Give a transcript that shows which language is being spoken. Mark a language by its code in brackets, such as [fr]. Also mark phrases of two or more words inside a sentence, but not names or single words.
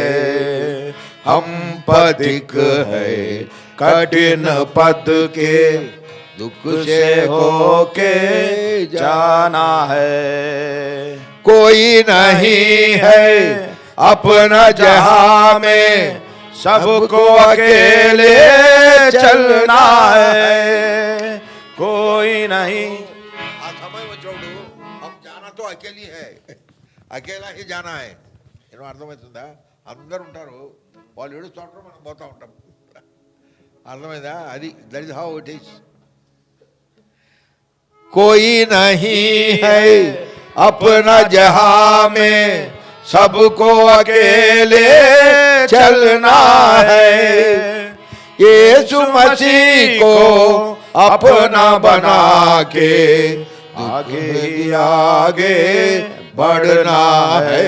[hi] हम पथिक है कठिन पद के दुख से होके जाना है. कोई नहीं है अपना जहां में, सबको अकेले चलना है. कोई नहीं. [te] ఆ సమయం వచ్చాడు [hi] हम जाना तो अकेली है, అకేలా ही जाना है. [te] ఏమో అర్థమవుతుందా? అందరు ఉంటారు, వాళ్ళు ఏడుస్తూ ఉంటారు, మనం పోతూ ఉంటాం. అర్థమైందా? అది [en] that is how it is. [hi] कोई नहीं है अपना जहां में, सबको अकेले चलना है. यीशु मसीह को अपना बना के आगे आगे बढ़ना है.